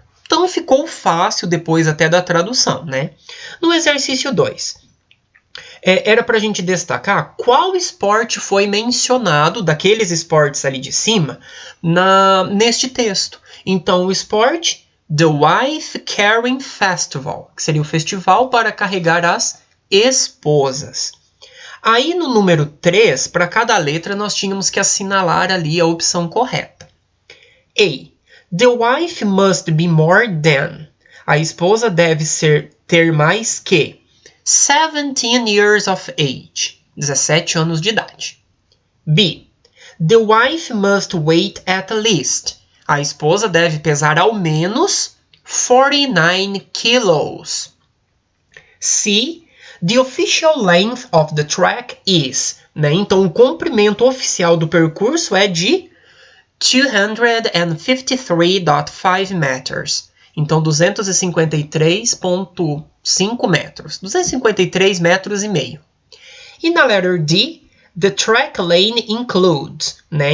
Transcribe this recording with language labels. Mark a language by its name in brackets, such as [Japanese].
[Portuguese] Então, ficou fácil depois até da tradução, né? No exercício 2, era para a gente destacar qual esporte foi mencionado, daqueles esportes ali de cima, neste texto. Então, o esporte, The Wife Carrying Festival, que seria o festival para carregar as esposas. Aí, no número 3, para cada letra, nós tínhamos que assinalar ali a opção correta. A. [English] The wife must be more than. [Portuguese] A esposa deve ter mais que [English] 17 years of age, [Portuguese] 17 anos de idade. B. [English] The wife must weigh at least. [Portuguese] A esposa deve pesar ao menos 49 kilos. C. [English] The official length of the track is. [Portuguese] Né? Então, o comprimento oficial do percurso é de 253,5 meters. Então, 253,5 metros. 253 metros e meio. E na letra D, [English] the track lane includes. [Portuguese] Né?